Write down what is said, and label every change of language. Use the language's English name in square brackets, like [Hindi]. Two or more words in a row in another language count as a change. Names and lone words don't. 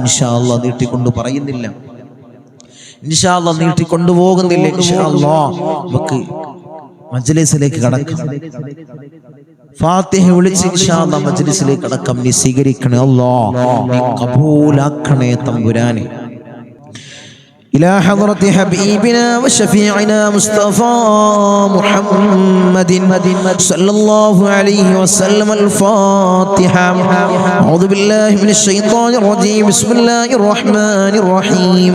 [Arabic] إن شاء الله [Malayalam] നീട്ടിക്കൊണ്ട് പറയുന്നില്ല, [Arabic] إن شاء الله [Malayalam] നീട്ടിക്കൊണ്ടു പോകുന്നില്ല. [Arabic] إن شاء الله [Malayalam] നമുക്ക് മജ്ലിസിലേക്ക് കടക്കാം. ഫാത്തിഹ വിളിച്ച് [Arabic] إن شاء الله [Malayalam] മജ്ലിസിലേക്ക് കടക്കാം. നീ സ്വീകരിക്കണേ അല്ലാഹ്, നീ കബൂലാക്കണേ തമ്പുരാനെ. [Arabic] إلى حضرة حبيبنا وشفيعنا مصطفى محمد صلى الله عليه وسلم. الفاتحة. أعوذ بالله من الشيطان الرجيم. بسم الله الرحمن الرحيم.